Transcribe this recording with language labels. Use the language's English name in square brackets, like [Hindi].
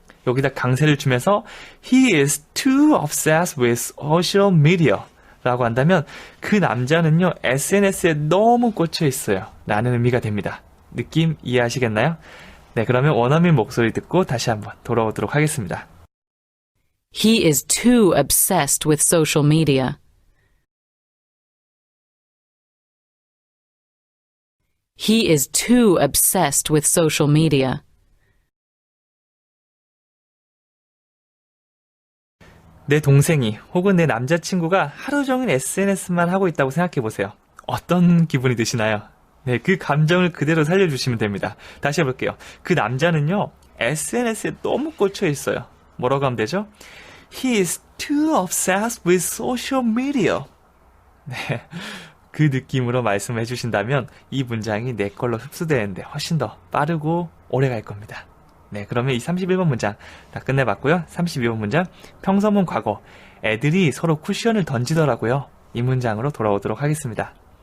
[Korean] 여기다 강세를 주면서 [English] He is too obsessed with social media [Korean] 라고 한다면 그 남자는요 SNS에 너무 꽂혀 있어요 라는 의미가 됩니다. 느낌 이해하시겠나요? 네, 그러면 원어민 목소리 듣고 다시 한번 돌아오도록 하겠습니다. [English] He is too obsessed with social media. He is too obsessed with social media. [Korean] 내 동생이 혹은 내 남자친구가 하루 종일 SNS만 하고 있다고 생각해 보세요. 어떤 기분이 드시나요? 네, 그 감정을 그대로 살려주시면 됩니다. 다시 해볼게요. 그 남자는요, SNS에 너무 꽂혀 있어요. 뭐라고 하면 되죠? [English] He is too obsessed with social media. [Korean] 네, 그 느낌으로 말씀을 해주신다면 이 문장이 내 걸로 흡수되는데 훨씬 더 빠르고 오래 갈 겁니다. 네, 그러면 이 31번 문장 다 끝내봤고요. 32번 문장, 평소문 과거, 애들이 서로 쿠션을 던지더라고요. 이 문장으로 돌아오도록 하겠습니다.